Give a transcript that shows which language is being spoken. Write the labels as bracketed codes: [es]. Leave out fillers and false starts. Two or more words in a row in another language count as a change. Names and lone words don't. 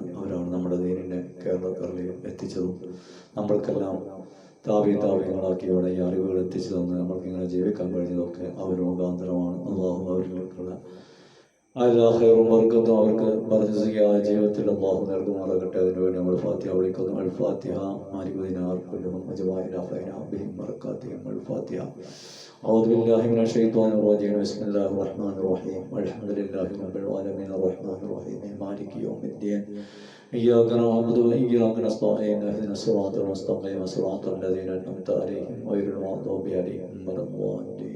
[ml] അവരാണ് നമ്മുടെ ദീനിനെ കേരളക്കരയിൽ എത്തിച്ചതും നമ്മൾക്കെല്ലാം താവ്യങ്ങളാക്കി ഇവിടെ ഈ അറിവുകൾ എത്തിച്ചു തന്ന് നമ്മൾക്കിങ്ങനെ ജീവിക്കാൻ കഴിഞ്ഞതൊക്കെ അവർ മുഖാന്തരമാണ്. അല്ലാഹു അവരിലേക്കുള്ള ഖൈറും ബർക്കത്തും അവർക്ക് ബർക്കത്തുള്ള ജീവിതത്തിൽ അല്ലാഹു നൽകുമാറാകട്ടെ. അതിനുവേണ്ടി നമ്മൾ ഫാത്തിഹ വിളിക്കുന്നു. [ar] الفاتحة. مالك دينار كلهم أجمعين خير بهم بركاتهم. الفاتحة. أعوذ بالله من الشيطان الرجيم. بسم الله الرحمن الرحيم. الحمد لله رب العالمين الرحمن الرحيم مالك يوم الدين. إياك نعبد وإياك نستعين. اهدنا الصراط المستقيم صراط الذين أنعمت عليهم غير المغضوب عليهم ولا الضالين.